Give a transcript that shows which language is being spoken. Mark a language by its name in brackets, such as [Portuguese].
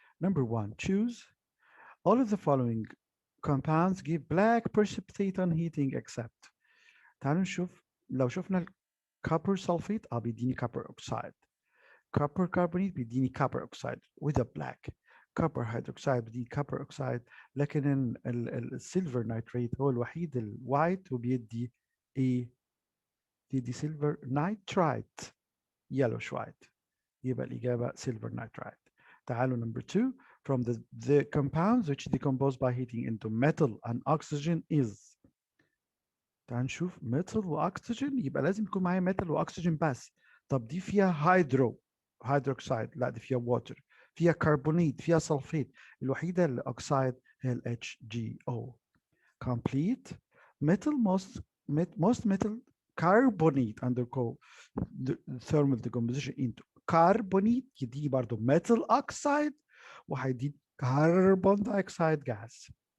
[English] Number 1, choose all of the following compounds give black precipitate on heating except. [Arabic] تعالوا نشوف لو شفنا الكوبر سلفيت بيديني كوبر اوكسايد، كوبر كربونيت بيديني كوبر اوكسايد [English] with a black، [Arabic] كوبر هيدروكسيد بيديني كوبر اوكسايد، لكن السيلفر نايتريت هو الوحيد الوايت وبيدي ايه؟ بيدي سيلفر نايترايت [English] yellowish white، [Arabic] يبقى الإجابة [English] silver nitride. [Arabic] تعالوا [English] number 2, from the compounds which decompose by heating into metal and oxygen is. [Arabic] تعال نشوف metal واكسجين، يبقى لازم يكون معايا metal واكسجين بس. طب دي فيها هيدروكسيد، لا دي فيها water، فيها كربونيت، فيها سلفيت، الوحيدة اللي oxide هي ال HGO. [English] Complete metal most metal carbonate undergo the thermal decomposition into carbonate، [Arabic] يدي برضه [English] metal oxide [Arabic] وهيدي [English] carbon dioxide gas.